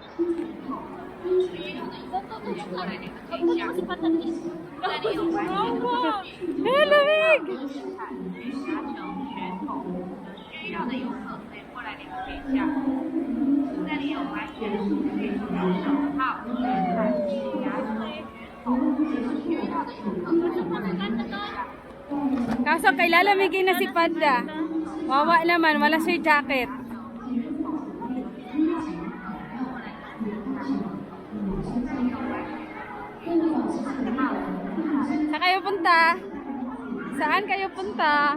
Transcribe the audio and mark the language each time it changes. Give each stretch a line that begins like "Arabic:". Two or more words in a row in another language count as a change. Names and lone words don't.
Filipino: lamig!
Chinese: 需要的游客可以过来了解一下。这里有白雪手套、海绵牙刷、需要的游客可以过来了解一下。
Filipino: Kaso kay lalamigin na si Panda. Wawa naman, wala siya jacket. Saan kayo punta? Saan kayo punta?